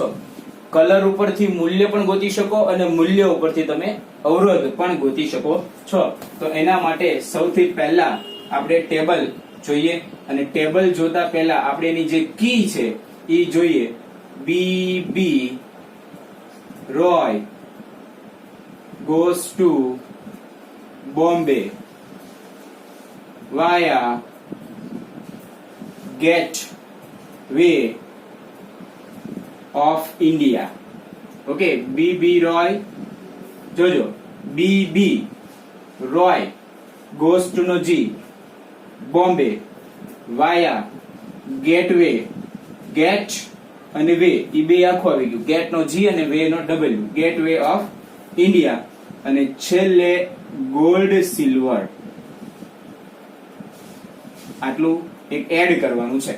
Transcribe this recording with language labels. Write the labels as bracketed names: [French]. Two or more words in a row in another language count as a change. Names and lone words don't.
[Gujarati] કલર ઉપરથી મૂલ્ય પણ ગોતી શકો અને મૂલ્ય ઉપરથી તમે અવરોધ પણ ગોતી શકો છો. તો એના માટે સૌથી પહેલા આપણે ટેબલ જોઈએ અને ટેબલ જોતા પહેલા આપણે એની જે કી છે એ જોઈએ. [English] B Roy goes to Bombay via Gate way of India. [Gujarati] ઓકે, બી બી રોય, જોજો [English] B B Roy goes to [Gujarati] નો જી, [English] Bombay via Gateway, [Gujarati] ગેટ અને વે એ બે આખું આવી ગયું, ગેટ નો જી અને વે નો ડબલ્યુ, [English] Gateway of India. [Gujarati] અને છેલ્લે [English] gold silver, [Gujarati] આટલું એક એડ કરવાનું છે.